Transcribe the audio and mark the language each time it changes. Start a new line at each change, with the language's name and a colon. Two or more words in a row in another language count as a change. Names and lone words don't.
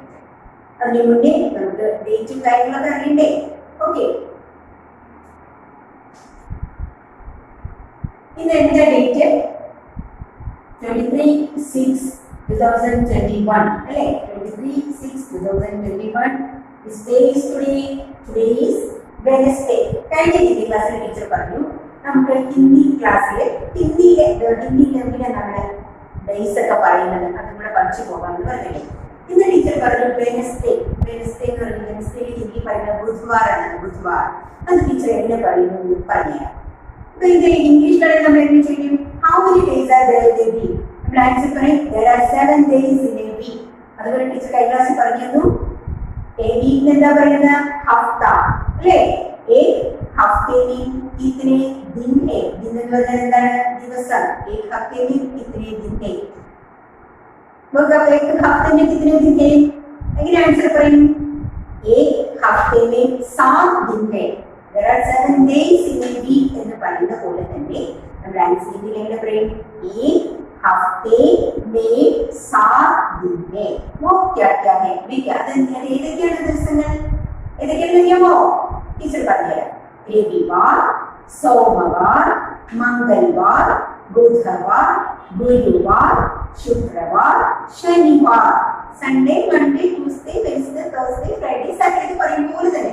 Malayalam: അതിന് മുന്നേ നമുക്ക് ഡേറ്റും കാര്യങ്ങളൊക്കെ അറിയണ്ടേ? ഓക്കെ, ഇന്ന് എന്താ ഡേറ്റ്? 23/6/2021 അല്ലേ? 23/6/2021.
English: This day is today. Today is Wednesday.
Malayalam: കഴിഞ്ഞ ഹിന്ദി ക്ലാസ്സിൽ ടീച്ചർ പറഞ്ഞു നമുക്ക് ഹിന്ദി ക്ലാസ്സിൽ ഹിന്ദിയിലെ എന്തിനാണ് ബേസ് ഒക്കെ പറയുന്നത് അത് കൂടെ പഠിച്ചു പോകാമെന്ന് പറഞ്ഞില്ലേ? ഇന്ന് ടീച്ചർ പറഞ്ഞു വെനസ്ഡേ. വെനസ്ഡേ എന്ന് പറയുന്നത് വെനസ്ഡേയിൽ ഹിന്ദി പറയുന്നത് ബുധവാറാണ്. ബുധവാർ അത് ടീച്ചർ എങ്ങനെ പറയുന്നു പറഞ്ഞുതരാം. അപ്പൊ ഇത് ഇംഗ്ലീഷിലാണെങ്കിൽ നമ്മൾ എന്ത് ചെയ്യും?
English: How many days are there in a week?
Malayalam: നമ്മൾ ആൻസർ പറയും
English: there are 7 days in a week.
Malayalam: അതുപോലെ ടീച്ചർ കഴിഞ്ഞ ക്ലാസ്സിൽ പറഞ്ഞു എ വീക്കിന് എന്താ പറയുന്നത്? ഹഫ്ത അല്ലേ?
Hindi: एक हफ्ते में कितने दिन है?
Malayalam: दिन എന്ന് പറഞ്ഞാൽ എന്താണ്? ദിവസം.
Hindi: एक हफ्ते में कितने दिन है? मतलब एक हफ्ते में कितने दिन है?
Malayalam: എങ്ങനെ ആൻസർ പറയും?
Hindi: एक हफ्ते में 7 दिन है.
English: there are 7 days in a week
Malayalam: എന്ന് പറയുന്ന പോലെ തന്നെ നമ്മൾ ആൻസർ എങ്ങനെ പറയും?
Hindi: एक हफ्ते में 7 दिन है. वो क्या क्या है?
Malayalam: ഏതൊക്കെയാണ് ദിവസങ്ങൾ? ഏതൊക്കെയാണെന്ന് അറിയാമോ? ടീച്ചർ പറഞ്ഞുതരാം.
Hindi: रविवार, सोमवार, मंगलवार, बुधवार, गुरुवार, शुक्रवार, शनिवार.
English: Sunday, Monday, Tuesday, Wednesday, Thursday, Friday, Saturday
Malayalam: പറയുന്ന പോലെ തന്നെ.